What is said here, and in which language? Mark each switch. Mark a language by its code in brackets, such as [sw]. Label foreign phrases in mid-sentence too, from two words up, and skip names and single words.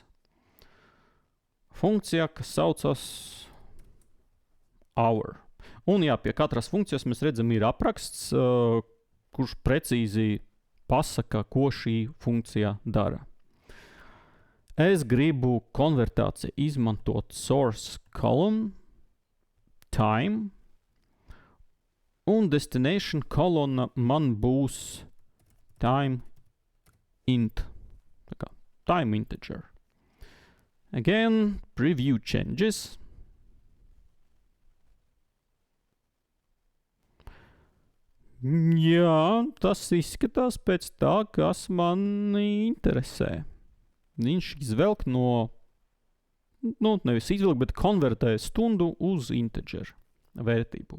[lv] Funkcija, kas saucas hour. Un jā, pie katras funkcijas mēs redzam ir apraksts, kurš precīzi pasaka, ko šī funkcija dara. Es gribu konvertāciju izmantot [en] source column, [lv] time, un destination kolonna man būs [en] time int. [lv] Tā kā [en] time integer. Again, preview changes. [lv] Jā, tas izskatās pēc tā, kas mani interesē. Viņš izvelk nevis izvelk, bet konvertē stundu uz integer vērtību.